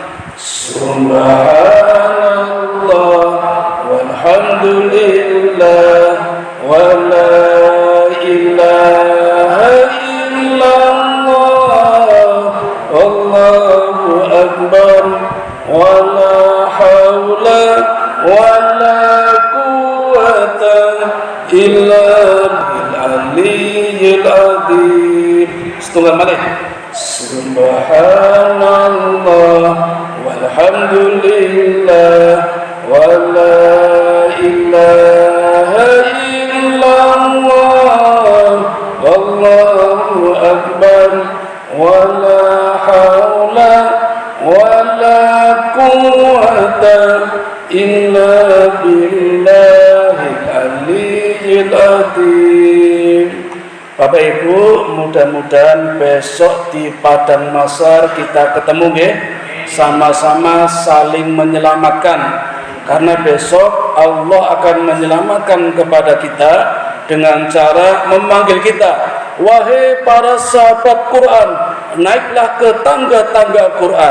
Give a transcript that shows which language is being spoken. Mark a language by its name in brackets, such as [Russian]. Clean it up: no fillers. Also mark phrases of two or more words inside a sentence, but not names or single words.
[Arabic] سبحان الله والحمد لله ولا إله إلا الله والله أكبر ولا حول ولا قوة إلا بالعلي العظيم. [Javanese] Setunggal malih. [Arabic] سبحان الله والحمد لله ولا إله إلا الله والله أكبر ولا حول ولا قوة قوة إلا بالله العلي العظيم. [Indonesian] Bapak Ibu, mudah-mudahan besok di Padang Mahsyar kita ketemu nggih, sama-sama saling menyelamatkan. Karena besok Allah akan menyelamatkan kepada kita dengan cara memanggil kita, wahai para sahabat Quran, naiklah ke tangga-tangga Quran.